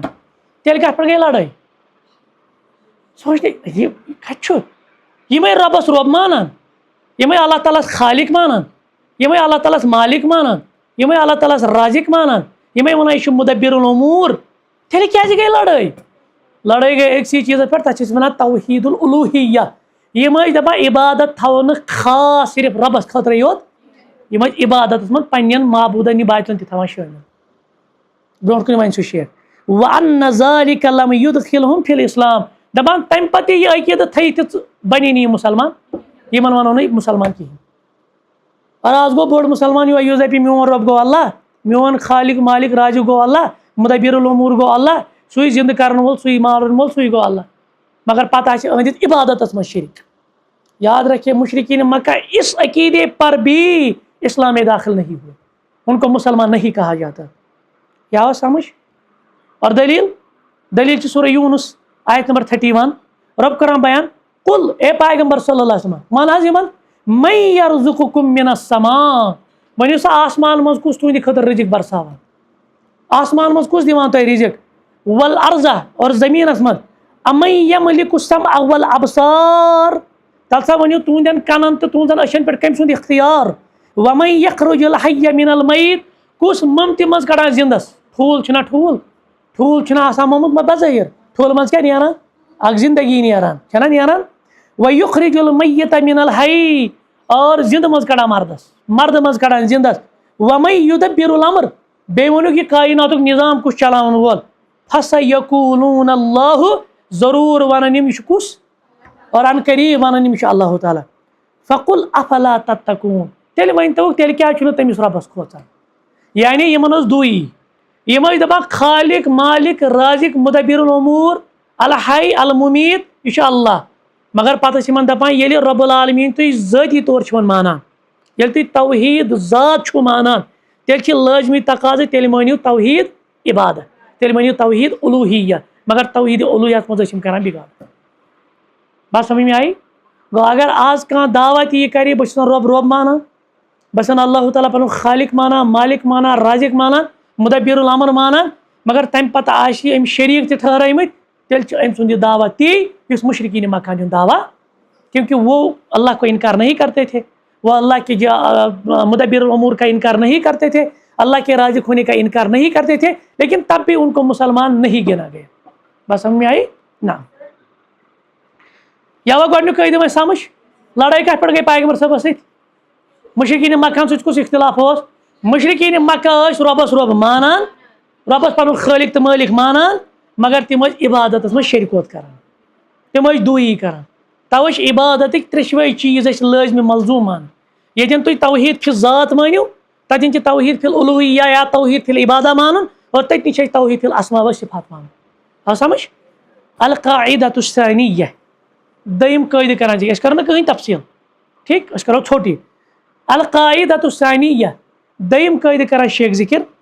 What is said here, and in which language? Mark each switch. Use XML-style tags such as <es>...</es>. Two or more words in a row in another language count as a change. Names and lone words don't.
<ks>تیٚلہِ کتھ پٮ۪ٹھ گٔے لڑٲے سوچنے یہِ کتہِ چھُ یِمے رۄبس رۄب مانان یِمے اللہ تعالیٰ ہس خالق مانان یِمے اللہ تعالیٰ ہس مالک مانان یِمے اللہ تعالیٰ ہس رازق مانان یِمے ونان یہِ چھُ</ks> <ar>مدبر الامور</ar> <ks>تیٚلہِ کیازِ گٔے لڑٲے. لڑٲے گٔے أکسٕے چیٖزس پٮ۪ٹھ تتھ چھِ أسۍ ونان توحیٖد الالوٗہیہ. یِم ٲسۍ دپان عبادت تھاوو نہٕ خاص صرف رۄبس خٲطرٕ یوت یِم ٲسۍ عبادتس منٛز پننٮ۪ن معبوٗدن باقین تہِ تھاوان شٲمِل. برونٛٹھ کُن وۄنۍ سُہ شیخ</ks> <ar>وَأَنَّ ذَلِكَ لَمْ يُدْخِلْهُمْ فِي الْإِسلام</ar> <ks>دپان تمہِ پتہٕ یہِ عقیٖدت تھٲیِتھ تہِ بنی نہٕ یِم مُسلمان یِمن ونو نہٕ مُسلمان کِہینۍ. اور آز گوٚو بوٚڑ مُسلمان یُس دپہِ میون رۄب گوٚو اللہ میون خالق مالک رازق گوٚو اللہ</ks> <ar>مدبر الامور</ar> <ks>گوٚو اللہ سُے زندٕ کرن وول سُے مارن وول سُے گوٚو اللہ مگر پتہ آسہِ أنٛدِتھ عبادتس منٛز شریک.</ks> <ur>یاد رکھیے مشرقین مکہ اس عقیدے پر بھی اسلام میں داخل نہیں ہوئے ان کو مسلمان نہیں کہا جاتا.</ur> <ks>کیا ہو سمجھ. اور دلیل چھ سورہ یونس آیت نمبر 31 رب کران بیان قل اے پیغمبر</ks> <ar>صلی اللہ علیہ وسلم</ar> <ks>ون</ks> <ar>حظ یمن من یرزقکم من السماء</ar> <ks>ؤنِو سا آسمان منٛز کُس تُہنٛدِ خٲطرٕ رزق برساوان آسمان منٛز کُس دِوان تۄہہِ رزق والارض اور زٔمیٖنس منٛز</ks> <ar>امن یملک السمع والابصار</ar> <ks>تل سا ؤنِو تُہنٛدٮ۪ن کنن تہٕ تُہنٛزن أچھن پٮ۪ٹھ کٔمۍ سُنٛد اختیار</ks> <ar>ومن یخرج الحی من المیت</ar> <ks>کُس ممتہِ منٛز کڑان زندس ٹھوٗل چھُنہ ٹھوٗل چھُنہ آسان مومُت بظٲہر ٹھوٗلہٕ منٛز کیٛاہ نیران اکھ زندگی نیران چھنہ نیران</ks> <ar>ویخرج المیت من الحی</ar> <ks>اور زندٕ منٛز کڑان مردٕ منٛز کڑان زندس</ks> <ar>ومن یدبر الامر</ar> <ks>بیٚیہِ ؤنیُکھ یہِ کایناتُک نظام کُس چلاوان وول</ks> <ar>فسیقولون اللہ</ar> <ks>ضروٗر ونان یِم یہِ چھُ کُس اور ان قریب ونان یِم چھُ اللہ تعالیٰ.</ks> <ar>فقل افلا تتقون</ar> <ks>تیٚلہِ ؤنۍتوکھ تیٚلہِ کیٛازِ چھُنہٕ تٔمِس رۄبس کھوژان. یعنی یِمن اوس دُے یِم ٲسۍ دپان خالق مالک رازق</ks> <ar>مدبر الامور الحی الممیٖت</ar> <ks>یہِ چھُ اللہ مگر پتہٕ ٲسۍ یِمن دپان ییٚلہِ</ks> <ar>رب العالمیٖن</ar> <ks>تُہۍ ذٲتی طور چھِون مانان ییٚلہِ تُہۍ توحیٖد ذات چھُو مانان تیٚلہِ چھِ لٲزمی تقاضہٕ تیٚلہِ مٲنِو توحیٖد عبادت تیل ونیو توحید الوہیہ مگر توحید الوہیت مز کران بگاڑ</ks> <ur>بات سمجھ میں آئی</ur> <ks>گو اگر آج کان دعوت یہ کرے بس رب رب مانا بس اللہ تعالیٰ پن خالق مانا مالک مانا رازق مانا مدبر الامر مانا مگر تمہ پتہ آشی ام شریک تہ ٹھہرٲیمٕتۍ تیل ام سند یہ دعوت تی اس مشرقین مکان ہند دعویٰ</ks> <ur>کیونکہ وہ اللہ کو انکار نہیں کرتے تھے وہ اللہ کے مدبر الامور کا انکار نہیں کرتے تھے اللہ کے رازق ہونے کا انکار نہیں کرتے تھے لیکن تب بھی ان کو مسلمان نہیں گنا گیا بس سمجھ میں آئی نا</ur> <ks>یا گۄڈنیُک قٲیدٕ وۄنۍ سمجھ لڑٲے کتھ پٮ۪ٹھ گٔے پیغمبر صٲبس سۭتۍ مشرقین مکان سۭتۍ کُس اختلاف اوس مشرقین مکہ ٲسۍ رۄبس رۄب مانان رۄبس پنُن خٲلق تہٕ مٲلک مانان مگر تِم ٲسۍ عبادتس منٛز شرکوت کران تِم ٲسۍ دوٗیی کران توے چھِ عبادتٕکۍ ترٛیشوَے چیٖز اَسہِ لٲزمہِ ملزوٗم مانٕنۍ ییٚتٮ۪ن تُہۍ توحیٖد فی ذات مٲنِو تتٮ۪ن چھِ توحیٖد فی الوہیہ یا توحیٖد فی العبادہ مانُن اور تٔتنی چھِ اَسہِ توحیٖد فی الاسماء و صفات مانُن آو سمجھ</ks> <ar>القاعدۃ الثانیہ</ar> <ks>دٔیِم قٲیدٕ کران چھِ أسۍ کرو نہٕ کٕہٕنۍ تفصیٖل ٹھیٖک أسۍ کرو ژھوٚٹ یہِ</ks> <ar>القاعدۃ الثانیہ</ar> <ks>دٔیِم قٲیدٕ کران شیخ ذکر</ks>